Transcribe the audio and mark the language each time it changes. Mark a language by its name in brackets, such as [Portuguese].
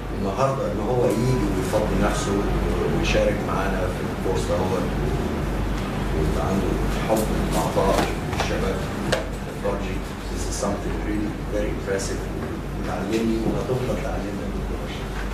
[Arabic] النهارده ان هو يجي ويفضل نفسه ويشارك معانا في الكورس ده ويبقى عنده حب العطاء للشباب البروجكت. [English] This is something really very impressive. [Arabic] وتعلمني وهتفضل تعلمنا دكتور رشاد.